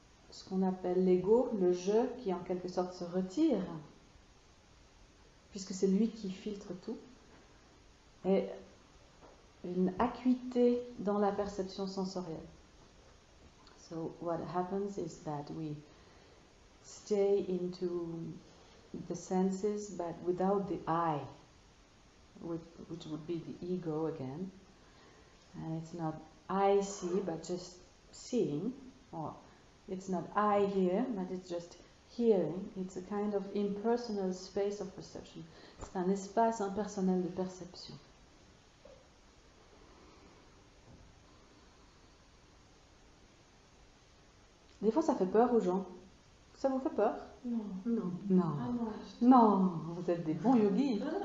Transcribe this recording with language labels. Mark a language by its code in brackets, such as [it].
[fr] Ce qu'on appelle l'ego, le je, qui en quelque sorte se retire, puisque c'est lui qui filtre tout, et une acuité dans la perception sensorielle. [en] So what happens is that we stay into the senses, but without the I, which would be the ego again. And it's not I see, but just seeing, or it's not I hear, but it's just hearing. It's a kind of impersonal space of perception. [fr] C'est un espace impersonnel de perception. Des fois, ça fait peur aux gens. Ça vous fait peur? Non. Non. Non. Ah non. Non, vous êtes des bons yogis.